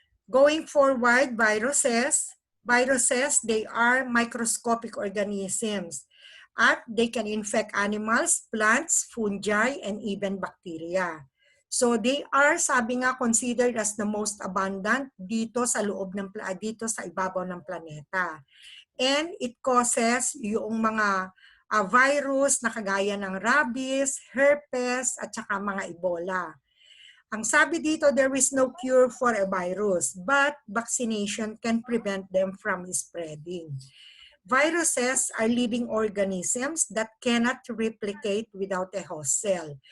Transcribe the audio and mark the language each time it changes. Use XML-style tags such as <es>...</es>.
<en>Going forward, viruses, they are microscopic organisms at they can infect animals, plants, fungi, and even bacteria. So they are,</en> <tl>sabi nga,</tl> <en>considered as the most abundant</en> <tl>dito sa loob ng dito sa ibabaw ng planeta.</tl> <en>And it causes</en> <tl>yung mga virus na kagaya ng rabies, herpes, at saka mga Ebola. Ang sabi dito,</tl> <en>there is no cure for a virus, but vaccination can prevent them from spreading. Viruses are living organisms that cannot replicate without a host cell.</en>